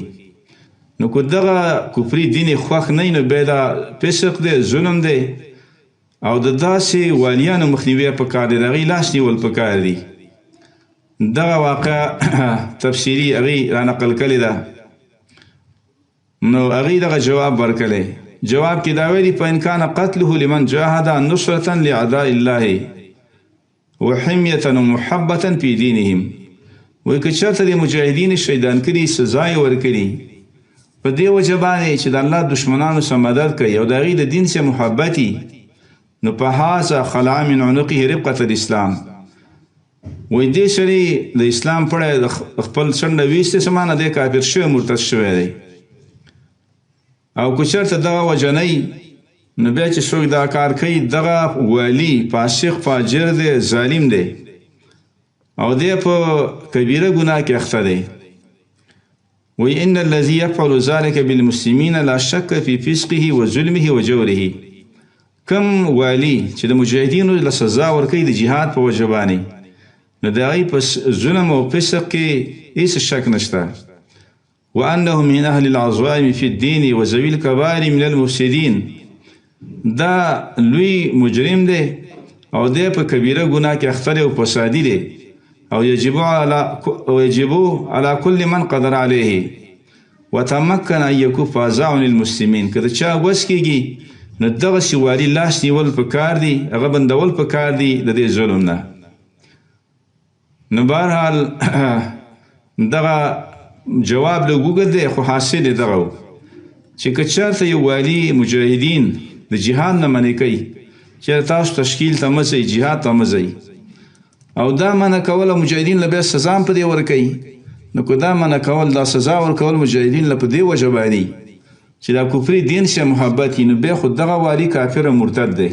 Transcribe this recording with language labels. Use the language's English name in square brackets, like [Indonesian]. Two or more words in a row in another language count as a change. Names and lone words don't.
[Pashto] نو که دغه کفري دین یې خوښ نه وي نو بیا دا فسق دی، ظلم دی او د داسې والیانو مخنیوی پکار دی، د هغې لاس نیول پکار دي. دغه واقع تفسیري هغې رانقل کړې ده. نو هغې دغه جواب ورکړی. جواب کې دا ویلي [Arabic] فإن كان قتله لمن جاهد نصرة لأعداء الله وحمية ومحبة في دينهم. [Pashto] وایي که چېرته د مجاهدین شهیدان کړي، سزا یې ورکړي په دې وجه باندې چې د الله دشمنانو سره مدد کوي او د هغې د دین سره محبت وي، نو په [Arabic] هذا خلع من عنقه ربقة الاسلام. [Pashto] وایي دې سړي د اسلام پړی د خپل څنډه ویستې څه معنی دی کافر شوی، مرتد شوی دی. او که چېرته دغه وجه نه وي نو بیا چې څوک دا کار کوي دغه والي فاسق فاجر دی، ظالم دی او دی په کبیره ګناه کې اخته دی. [Arabic] وایي ان الذي يفعل ذلك بالمسلمين لا شك في فسقه وظلمه وجوره. [Pashto] کم والی چې د مجاهدینو له سزا ورکوي د جهاد په وجه باندې نو د هغې په ظلم او فسق کې هېڅ شک نشته. [Arabic] وأنه من أهل العظائم في الدين وذوي الكبائر من المفسدين. [Pashto] دا لوی مجرم دی او دی په کبیره ګناه کې اخته دی او فسادي دی او [Arabic] يجب على كل من قدر عليه وتمكن أن يكف أذى عن المسلمين. [Pashto] که د چا وس کېږي نو دغسې والي لاس نیول پکار دي، هغه بندول پکار دي د دې ظلم نه. نو بهرحال دغه جواب لږ اوږد دی خو حاصل یې دغه و چې که چېرته یو والي مجاهدین د جهاد نه منع کوي چې تاسو تشکیل ته مه ځئ، جهاد ته مه ځئ، او دا منع کول مجاهدین له بیا سزا هم په دې ورکوي، نو که دا منع کول دا سزا ورکول مجاهدین له په دې وجه باندې چې دا کفري دین سره محبت وي نو بیا خو دغه والي کافر مرتد دی.